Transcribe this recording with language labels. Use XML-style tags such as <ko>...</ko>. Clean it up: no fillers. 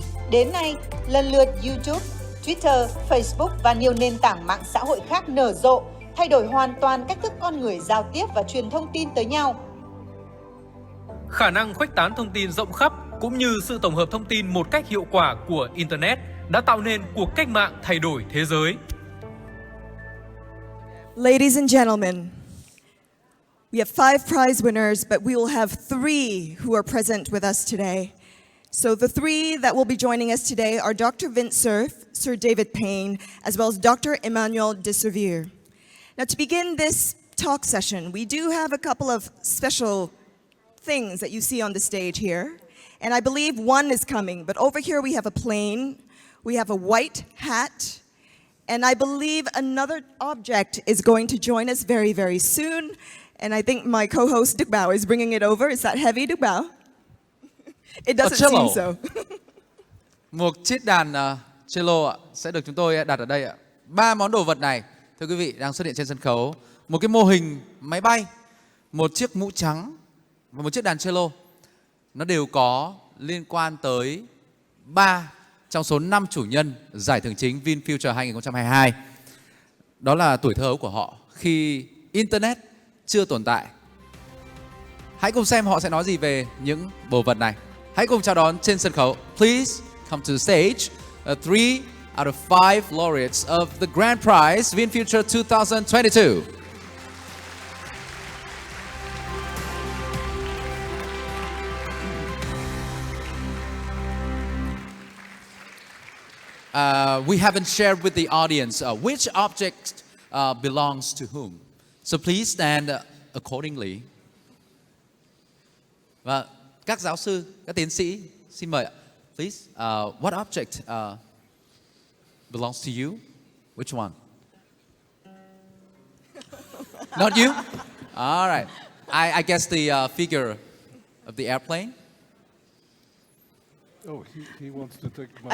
<vi>Đến nay, lần lượt YouTube, Twitter, Facebook và nhiều nền tảng mạng xã hội khác nở rộ, thay đổi hoàn toàn cách thức con người giao tiếp và truyền thông tin tới nhau. Khả năng khuếch tán thông tin rộng khắp cũng như sự tổng hợp thông tin một cách hiệu quả của Internet đã tạo nên cuộc cách mạng thay đổi thế giới.</vi> <en>Ladies and gentlemen, we have 5 prize winners, but we will have 3 who are present with us today. So the 3 that will be joining us today are Dr. Vint Cerf, Sir David Payne, as well as Dr. Emmanuel de Sevier. Now, to begin this talk session, we do have a couple of special things that you see on the stage here. And I believe one is coming, but over here we have a plane, we have a white hat, and I believe another object is going to join us very, very soon. And I think my co-host Đức Bảo is bringing it over. Is that heavy, Đức Bảo? It doesn't seem so.</en> <vi>Một chiếc đàn cello sẽ được chúng tôi đặt ở đây ạ. 3 món đồ vật này, thưa quý vị, đang xuất hiện trên sân khấu. Một cái mô hình máy bay, một chiếc mũ trắng và một chiếc đàn cello. Nó đều có liên quan tới 3 trong số 5 chủ nhân giải thưởng chính VinFuture 2022. Đó là tuổi thơ ấu của họ khi Internet chưa tồn tại. Hãy cùng xem họ sẽ nói gì về những đồ vật này. Hãy cùng chào đón trên sân khấu.</vi> <en>Please come to the stage. 3 out of 5 laureates of the grand prize VinFuture 2022. We haven't shared with the audience which object belongs to whom. So please stand accordingly.</en> <vi>Và các giáo sư, các tiến sĩ, xin mời ạ.</vi> <en>Please, what object belongs to you? Which one? Not you? All right. I guess the figure of the airplane. Oh, he wants to take my...</en>